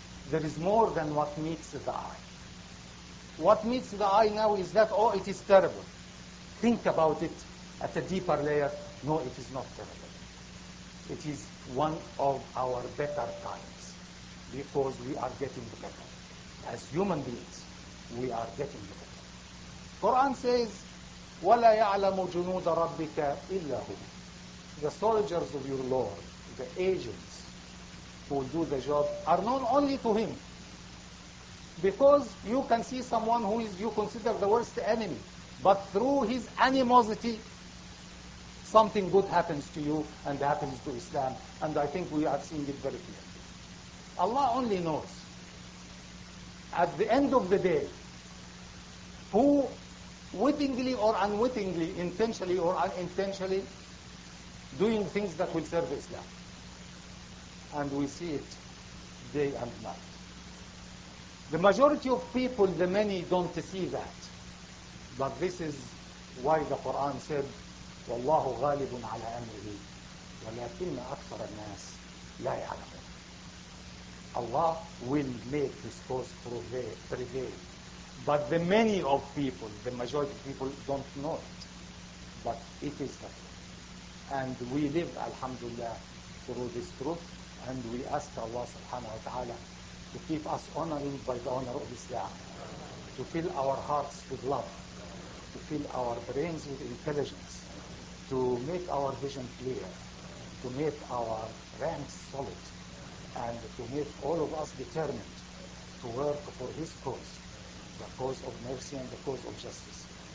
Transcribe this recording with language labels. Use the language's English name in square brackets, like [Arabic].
[English] There is more than what meets the eye. What meets the eye now is that, oh, it is terrible. Think about it at a deeper layer. No, it is not terrible. It is one of our better times because we are getting better. As human beings, we are getting better. Quran says, [Arabic] وَلَا يَعْلَمُ جُنُودَ رَبِّكَ إِلَّا هُ. [English] The soldiers of your Lord, the agents who will do the job, are known only to Him. Because you can see someone who is you consider the worst enemy, but through his animosity, something good happens to you and happens to Islam. And I think we are seeing it very clearly. Allah only knows. At the end of the day, who wittingly or unwittingly, intentionally or unintentionally, doing things that will serve Islam. And we see it day and night. The majority of people, the many, don't see that. But this is why the Quran said, [Arabic] وَاللَّهُ غَالِبٌ عَلَى أَمْرِهِ وَلَكِنَّ أَكْثَرَ النَّاسِ لَا يَعْلَمُونَ. [English] Allah will make His cause prevail. But the many of people, the majority of people, don't know it. But it is that way. And we live, alhamdulillah, through this truth. And we ask Allah subhanahu wa ta'ala to keep us honoring by the honor of Islam, to fill our hearts with love, to fill our brains with intelligence, to make our vision clear, to make our ranks solid, and to make all of us determined to work for His cause, the cause of mercy and the cause of justice.